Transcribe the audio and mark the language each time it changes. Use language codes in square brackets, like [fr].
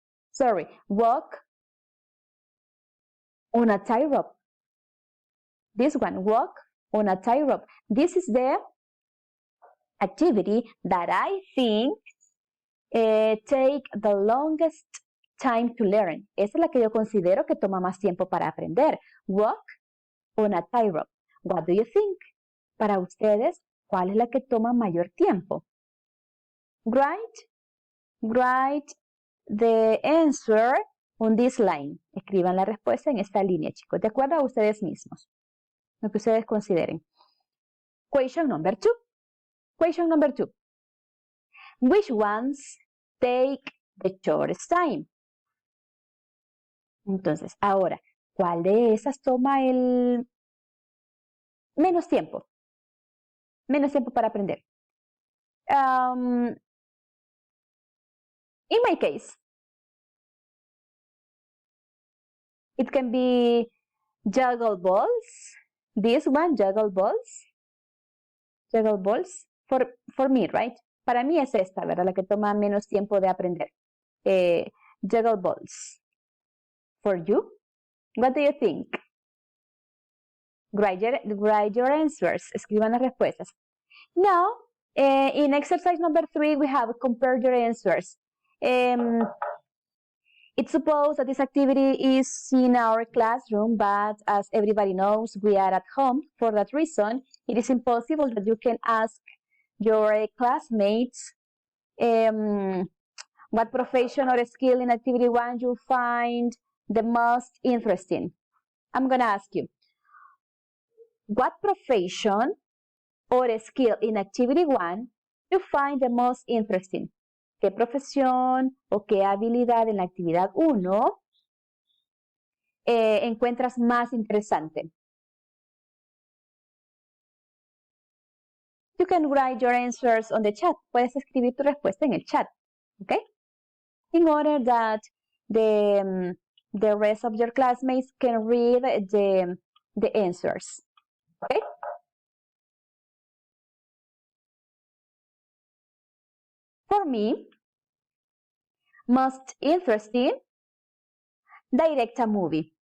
[en] Sorry, walk on a tightrope. This one, walk on a tightrope. This is the activity that I think take the longest time to learn. [es] Esa es la que yo considero que toma más tiempo para aprender. [en] Walk on a tightrope. What do you think? [es] Para ustedes, ¿cuál es la que toma mayor tiempo? [en] Write the answer on this line. [es] Escriban la respuesta en esta línea, chicos, de acuerdo a ustedes mismos. Lo que ustedes consideren. [en] Question number 2. Question number 2. Which ones take the shortest time? [es] Entonces, ahora, ¿cuál de esas toma el menos tiempo? Menos tiempo para aprender. [en] In my case, it can be juggle balls. This one, juggle balls. Juggle balls. For me, right? [es] Para mí es esta, ¿verdad? La que toma menos tiempo de aprender. [en] Juggle balls. For you? What do you think? Write your answers. [es] Escriban las respuestas. [en] Now, in exercise number 3, we have compare your answers. It's supposed that this activity is in our classroom, but as everybody knows, we are at home. For that reason, it is impossible that you can ask your classmates what profession or skill in activity 1 you find the most interesting. I'm going to ask you, what profession or skill in activity 1 you find the most interesting? [es] ¿Qué profesión o qué habilidad en la actividad 1 encuentras más interesante? [en] You can write your answers on the chat. [es] Puedes escribir tu respuesta en el chat, okay? [en] In order that the rest of your classmates can read the answers, okay? For me, most interesting, direct a movie.